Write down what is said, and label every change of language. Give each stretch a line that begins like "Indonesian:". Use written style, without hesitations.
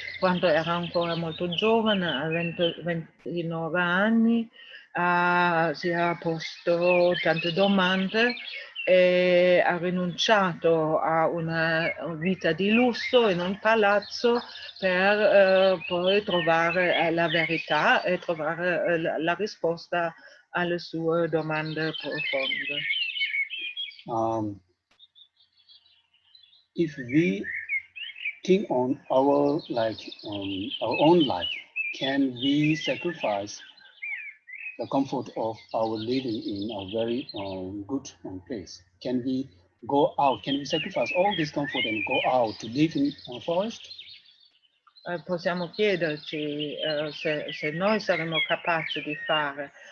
Italian: Quando era ancora molto giovane, a 29 anni, si era posto tante domande e ha rinunciato a una vita di lusso in un palazzo per poi trovare la verità e trovare la risposta alle sue domande profonde.
English: If we think on our own life, can we sacrifice the comfort of our living in a very good place? Can we go out? Can we sacrifice all this comfort and go out to live in a forest?
Italian: Possiamo chiederci se noi saremo capaci di fare